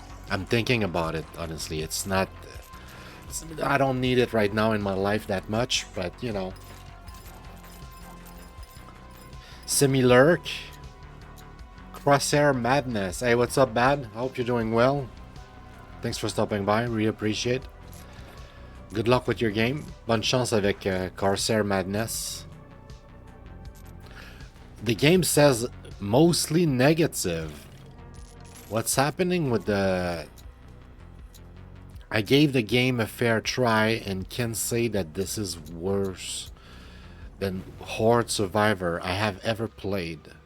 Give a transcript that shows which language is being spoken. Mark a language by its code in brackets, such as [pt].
[en] I'm thinking about it, honestly. It's not... I don't need it right now in my life that much, but, you know. Similurk. Crosshair Madness. Hey, what's up, Bad? I hope you're doing well. Thanks for stopping by. Really appreciate. Good luck with your game. [fr] Bonne chance avec Crosshair Madness. [en] The game says mostly negative. What's happening with the... I gave the game a fair try and can say that this is worse than Horde Survivor I have ever played.